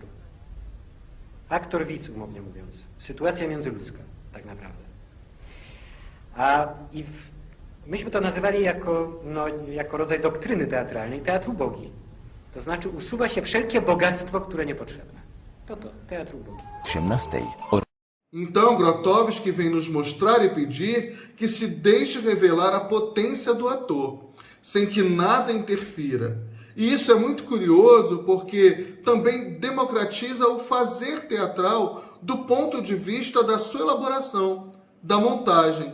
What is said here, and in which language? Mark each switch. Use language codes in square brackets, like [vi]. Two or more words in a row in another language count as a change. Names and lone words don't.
[pl] Aktor, widz, umownie mówiąc. Sytuacja międzyludzka, tak naprawdę. Myśmy to nazywali jako rodzaj doktryny teatralnej, teatr ubogi. To znaczy usuwa się wszelkie bogactwo, które niepotrzebne. To teatr ubogi. 13. [pt] Então, Grotowski vem nos mostrar e pedir que se deixe revelar a potência do ator, sem que nada interfira. E isso é muito curioso porque também democratiza o fazer teatral do ponto de vista da sua elaboração, da montagem.